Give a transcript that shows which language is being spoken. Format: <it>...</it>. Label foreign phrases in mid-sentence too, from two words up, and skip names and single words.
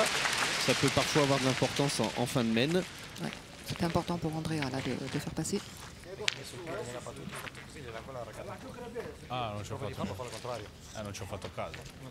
<fr>Ça peut parfois avoir de l'importance en fin de main. Ouais. C'était important pour Andrea là, de faire passer.</fr> <it>Ah, non ci ho fatto. Ah, non ci ho fatto caso.</it>